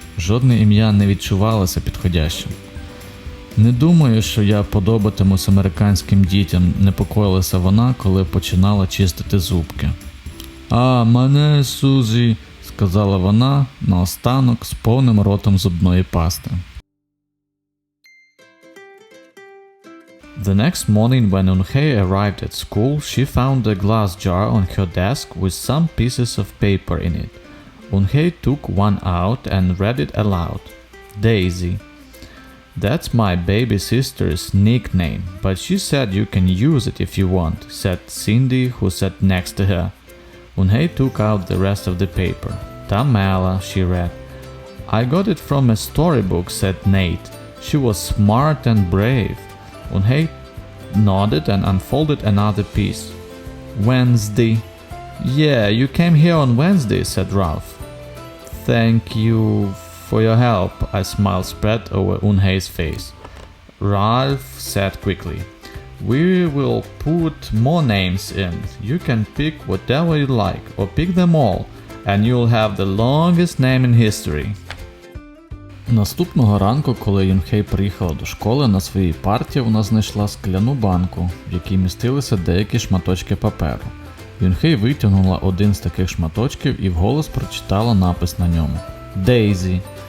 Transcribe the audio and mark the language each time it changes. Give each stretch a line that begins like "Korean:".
Ukrainian: Жодне ім'я не відчувалося підходящим. «Не думаю, що я подобатимусь американським дітям», – непокоїлася вона, коли починала чистити зубки. Мене Сузі», – сказала вона наостанок з повним ротом зубної пасти.
English: The next morning when Unhei arrived at school, she found a glass jar on her desk with some pieces of paper in it. Unhei took one out and read it aloud. Daisy. That's my baby sister's nickname, but she said you can use it if you want, said Cindy, who sat next to her. Unhei took out the rest of the paper. Tamala, she read. I got it from a storybook, said Nate. She was smart and brave. Unhei nodded and unfolded another piece. Wednesday. Yeah, you came here on Wednesday, said Ralph. Thank you for your help, a smile spread over Unhei's face. Ralph said quickly. We will put more names in. You can pick whatever you like, or pick them all, and you'll have the longest name in history.
Ukrainian: Наступного ранку, коли Юнхей приїхала до школи, на своїй парті вона знайшла скляну банку, в якій містилися деякі шматочки паперу. Юнхей витягнула один з таких шматочків і вголос прочитала напис на ньому. Дейзі.